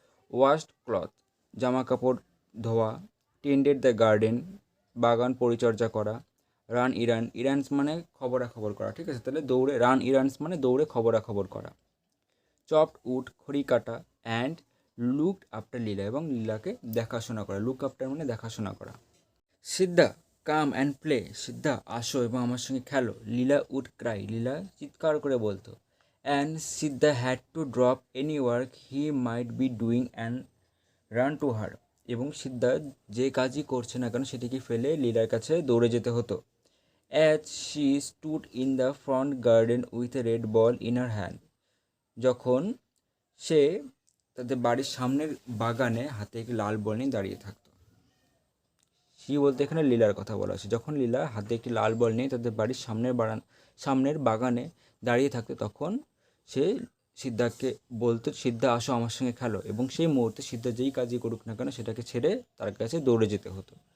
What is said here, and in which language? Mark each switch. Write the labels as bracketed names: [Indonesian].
[English] washed cloth, [Bangla] জামা কাপড় ধোয়া, [English] tended the garden, [Bangla] বাগান পরিচর্যা করা, [English] run errands [Bangla] মানে খবরাখবর করা, ঠিক আছে, তাহলে দৌড়ে, রান ইরান্স মানে দৌড়ে খবরাখবর করা, [English] chopped wood [Bangla] খড়ি কাটা, [English] and looked after Leela, [Bangla] এবং লীলাকে দেখাশোনা করা, [English] look after [Bangla] মানে দেখাশোনা করা। [English] Siddha come and play, [Bangla] সিদ্ধা আসো এবং আমার সঙ্গে খেলো। [English] Leela would cry, [Bangla] লীলা চিৎকার করে বলতো। [English] and Siddha had to drop any work he might be doing and run to her. [Bangla] এবং সিদ্ধা যে কাজই করছে না কেন সেটিকে ফেলে লীলার কাছে দৌড়ে যেতে হতো। [English] As she stood in the front garden with a red ball in her hand. [Bangla] যখন সে তাদের বাড়ির সামনের বাগানে হাতে একটি লাল বল নিয়ে দাঁড়িয়ে থাকতো। সি বলতে এখানে লীলার কথা বলা আছে। যখন লীলা হাতে একটি লাল বল নিয়ে তাদের বাড়ির সামনের বাগানে দাঁড়িয়ে থাকতো তখন সে সিদ্ধাকে বলতো, সিদ্ধা আসো আমার সঙ্গে খেলো, এবং সেই মুহূর্তে সিদ্ধা যেই কাজই করুক না কেন সেটাকে ছেড়ে তার কাছে দৌড়ে যেতে হতো।